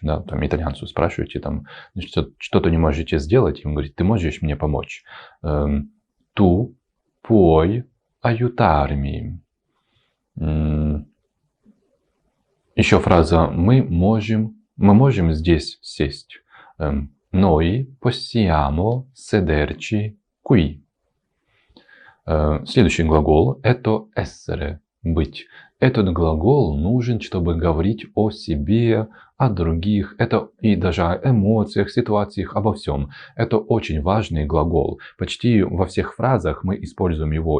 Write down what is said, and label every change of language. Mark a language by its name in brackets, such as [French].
[Russian] Да, там итальянцу спрашиваете, там, что-то не можете сделать, он говорит, ты можешь мне помочь? [Italian] Tu puoi aiutarmi. [Russian] Еще фраза мы можем здесь сесть. [Italian] Noi possiamo sederci qui. [Russian] Следующий глагол это essere, быть. Этот глагол нужен, чтобы говорить о себе, о других, это и даже о эмоциях, ситуациях, обо всем. Это очень важный глагол. Почти во всех фразах мы используем его.